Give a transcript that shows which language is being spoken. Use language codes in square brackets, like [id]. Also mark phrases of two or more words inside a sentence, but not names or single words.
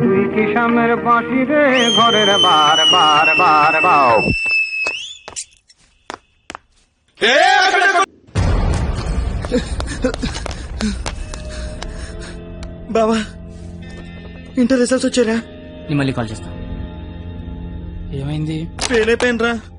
[bn] কিষানের বাঁশি রে ঘরের বার বার বার বাও। [te] బావా [en] inter results [te] వచ్చారా? నేను మళ్ళీ కాల్ చేస్తా. ఏమైంది? ఫెయిల్ అయిపోయినరా.